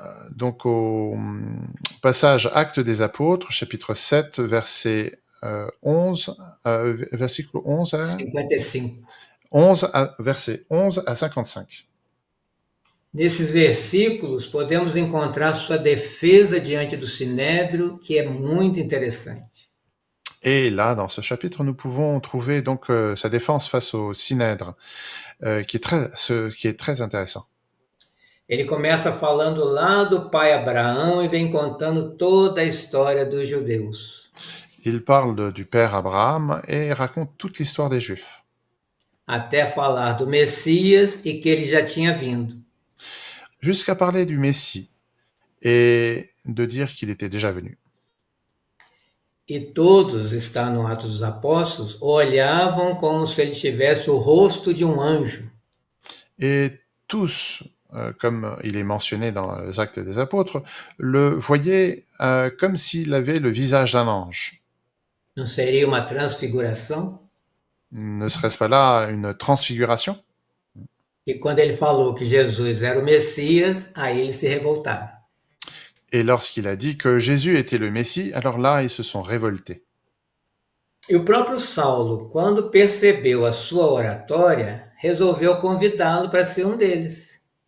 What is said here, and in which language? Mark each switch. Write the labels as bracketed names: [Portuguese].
[French] Donc au passage Actes des Apôtres, chapitre 7, verset 11, [Portuguese] versículo 11 [French] à 55. 11 à, verset 11 à 55. [Portuguese] Nesses versículos, podemos encontrar sua defesa diante do Sinédrio, que é muito interessante. [French] Et là, dans ce chapitre, nous pouvons trouver donc sa défense face au Synèdre, qui est très intéressant. [Portuguese] Ele começa falando lá do pai Abraão e vem contando toda a história dos judeus, [French] Il parle du père Abraham et raconte toute l'histoire des Juifs, [Portuguese] até falar do Messias e que ele já tinha vindo. [French] jusqu'à parler du Messie et de dire qu'il était déjà venu. [Portuguese] E todos, está no Atos dos Apóstolos, olhavam como se ele tivesse o rosto de um anjo. [French] Et tous, comme il est mentionné dans les Actes des Apôtres, le voyaient comme s'il avait le visage d'un ange. [Portuguese] Não seria uma transfiguração? [French] Ne serait-ce pas là une transfiguration? [Portuguese] E quando ele falou que Jesus era o Messias, aí eles se revoltaram. [French] Et lorsqu'il a dit que Jésus était le Messie, alors là, ils se sont révoltés. [Portuguese] E o próprio Saulo, quando percebeu a sua oratória, resolveu convidá-lo para ser um deles.